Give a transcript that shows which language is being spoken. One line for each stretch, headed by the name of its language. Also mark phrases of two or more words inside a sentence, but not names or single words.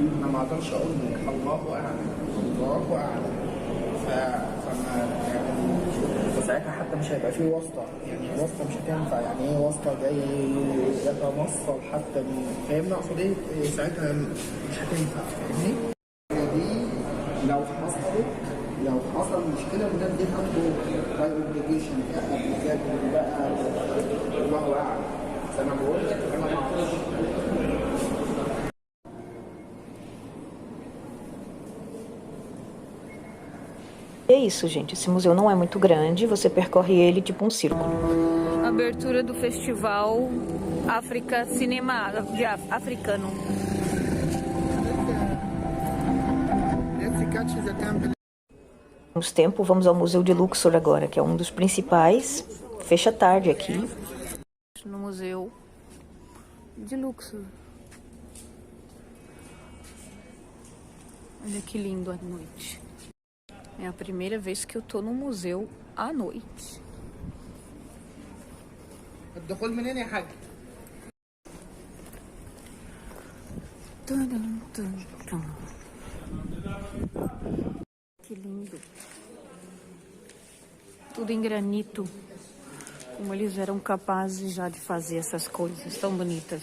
Arabic: فساعتها حتى مش هيبقى فيه واسطة، يعني الواسطة مش هتنفع، يعني ايه واسطة جاي يتوصل حتى فاهمني اقصد ايه؟ ساعتها مش هتنفع، فاهمني؟ دي لو حصل مشكلة من دي عنده
English: by obligation
Arabic: بقى الله اعلم، بس انا بقول لك انا ما اعرفش.
Portuguese: É isso, gente. Esse museu não é muito grande, você percorre ele tipo um círculo. Abertura do festival África Cinema Africano. Temos tempo, vamos ao Museu de Luxor agora, que é um dos principais. Fecha tarde aqui. No Museu de Luxor. Olha que lindo à noite. É a primeira vez que eu tô no museu à noite.
Arabic: الدخول منين يا حاج؟
Portuguese: Que lindo. Tudo em granito. Como eles eram capazes já de fazer essas coisas tão bonitas.